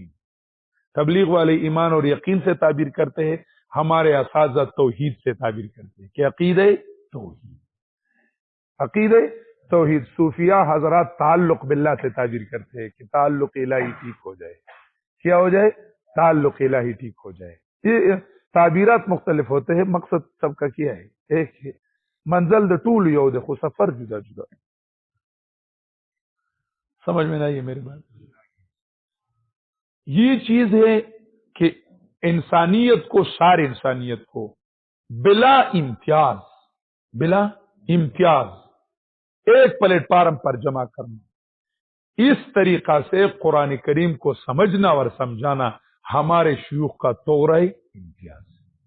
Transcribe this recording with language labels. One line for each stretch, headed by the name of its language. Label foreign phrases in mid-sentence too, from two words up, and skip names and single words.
Urdu: تبلیغ والے ایمان اور یقین سے تعبیر کرتے ہیں، ہمارے اساتذہ توحید سے تعبیر کرتے ہیں کہ عقیدہ توحید، عقیدہ توحید۔ صوفیہ حضرات تعلق باللہ سے تعبیر کرتے ہیں کہ تعلق الہی ٹھیک ہو جائے۔ کیا ہو جائے؟ تعلق الہی ٹھیک ہو جائے۔ یہ تعبیرات مختلف ہوتے ہیں، مقصد سب کا کیا ہے؟ ایک ہے،
Pashto: منزل د ټول یو د خو سفر جدا جدا۔
Urdu: سمجھ میں نہیں ہے میری بات؟ یہ چیز ہے کہ انسانیت کو، سارے انسانیت کو بلا امتیاز، بلا امتیاز ایک پلیٹ فارم پر جمع کرنا، اس طریقہ سے قرآن کریم کو سمجھنا اور سمجھانا ہمارے شیوخ کا توغرہ امتیاز ہے۔